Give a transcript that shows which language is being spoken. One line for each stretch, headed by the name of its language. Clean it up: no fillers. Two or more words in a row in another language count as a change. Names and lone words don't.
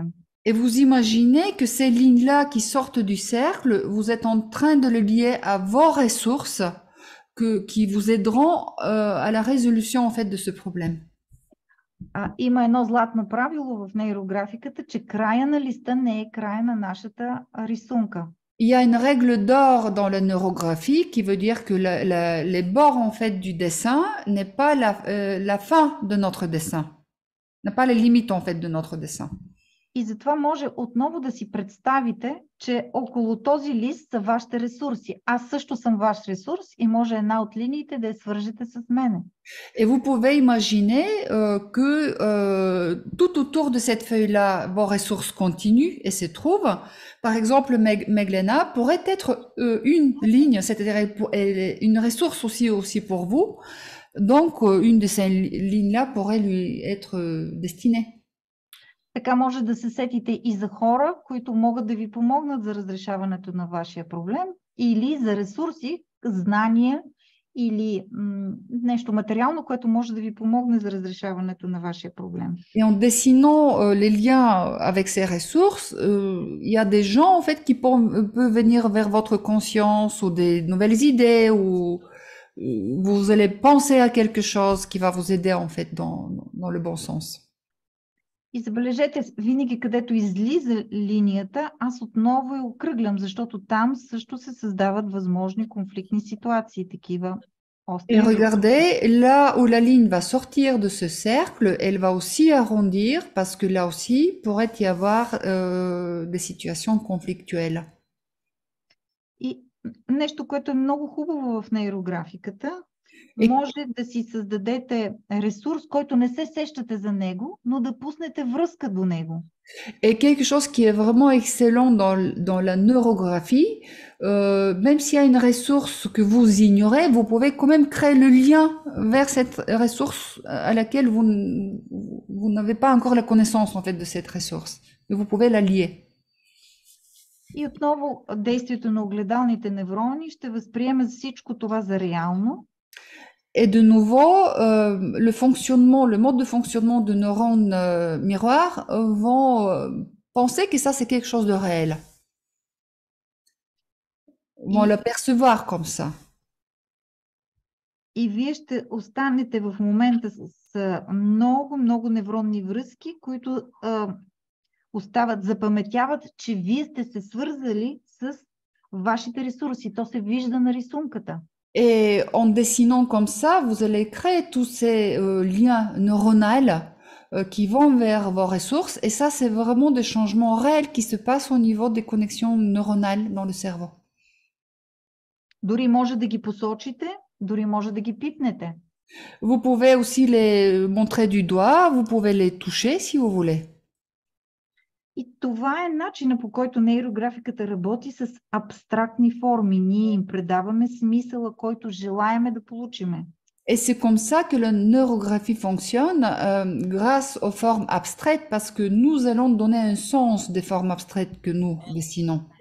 French: Et vous imaginez que ces lignes-là qui sortent du cercle, vous êtes en train de les lier à vos ressources qui vous aideront à la résolution, en fait, de ce problème.
Bulgarian: Има едно златно правило в нейрографиката, че края на листа не е края на нашата рисунка.
French: Il y a une règle d'or dans la neurographie qui veut dire que les bords, en fait, du dessin n'est pas la fin de notre dessin, n'a pas les limites, en fait, de notre dessin.
Bulgarian: И затова може отново да си представите, че около този лист са вашите ресурси. Аз също съм ваш ресурс и може една от линиите да я свържете с мене.
French: Et vous pouvez imaginer que tout autour de cette feuille-là, vos ressources continuent et se trouvent. Par exemple, Meglena pourrait être une ligne, c'est-à-dire elle est une ressource aussi pour vous. Donc, une de ces lignes-là pourrait lui être destinée.
Bulgarian: Така може да се сетите и за хора, които могат да ви помогнат за разрешаването на вашия проблем, или за ресурси, знания или нещо материално, което може да ви помогне за разрешаването на вашия проблем.
French: Et en dessinant les liens avec ces ressources, il y a des gens en fait qui peuvent venir vers votre conscience ou des nouvelles idées ou vous allez penser à quelque chose qui va vous aider en fait dans le bon sens.
Bulgarian: И забележете, винаги където излиза линията, аз отново я окръглям, защото там също се създават възможни конфликтни ситуации, такива остри.
French: Et regardez, là où la ligne va sortir de ce cercle, elle va aussi arrondir parce que là aussi pourrait y avoir des situations conflictuelles.
Bulgarian: И нещо, което е много хубаво в нейрографиката, може да си създадете ресурс, който не се сещате за него, но да пуснете връзка до него.
French: Et quelque chose qui est vraiment excellent dans la neurographie, même s'il y a une ressource que vous ignorez, vous pouvez quand même créer le lien vers cette ressource à laquelle vous n'avez pas encore la connaissance en fait de cette ressource. Et vous pouvez la lier.
Bulgarian: И отново действието на огледалните неврони ще възприеме всичко това за реално.
French: Et de nouveau, le mode de fonctionnement de neurones miroirs vont penser que ça c'est quelque chose de réel. Vont l'apercevoir comme ça.
Bulgarian: И вие ще останете в момента с много невронни връзки, които запаметяват, че вие сте се свързали с вашите ресурси. То се вижда на рисунката.
French: Et en dessinant comme ça, vous allez créer tous ces liens neuronaux qui vont vers vos ressources. Et ça, c'est vraiment des changements réels qui se passent au niveau des connexions neuronales dans le cerveau.
Bulgarian: Дори може да ги посочите, дори може да ги пипнете.
French: Vous pouvez aussi les montrer du doigt, vous pouvez les toucher si vous voulez.
Bulgarian: И това е начинът, по който нейрографиката работи с абстрактни форми. Ние им предаваме смисъла, който желаеме да получиме.
French: Et c'est comme ça que la neurographie fonctionne grâce aux formes abstraites parce que nous allons donner un sens des formes abstraites que nous dessinons.